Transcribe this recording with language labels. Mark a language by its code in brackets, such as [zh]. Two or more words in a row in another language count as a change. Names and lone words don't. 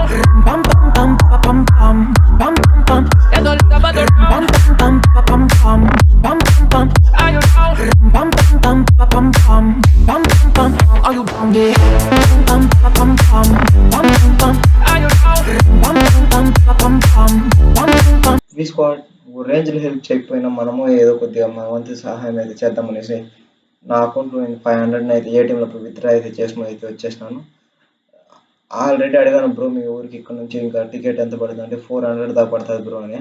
[es] Pam pam pam pam pam pam pam pam. Estoy lista para pam pam pam pam pam pam pam. [en] Are you now? Pam pam pam pam pam pam pam pam. Are you down there? Pam pam pam pam pam pam pam. Are you now? Pam pam pam pam pam pam pam. [te] వి స్క్వాడ్ రేంజ్లో హెల్ప్ చేయకపోయినా మనము ఏదో కొద్దిగా మన వంతు సహాయం అయితే చేద్దామనేసి నా అకౌంట్లో నేను 500 అయితే ఏటీఎంలో విత్డ్రా అయితే చేసుకుని అయితే వచ్చేసినాను. ఆల్రెడీ అడిగాను బ్రో మీ ఊరికి ఇక్కడ నుంచి ఇంకా టికెట్ ఎంత పడుతుంది అంటే 400 దాకా పడుతుంది బ్రో అని.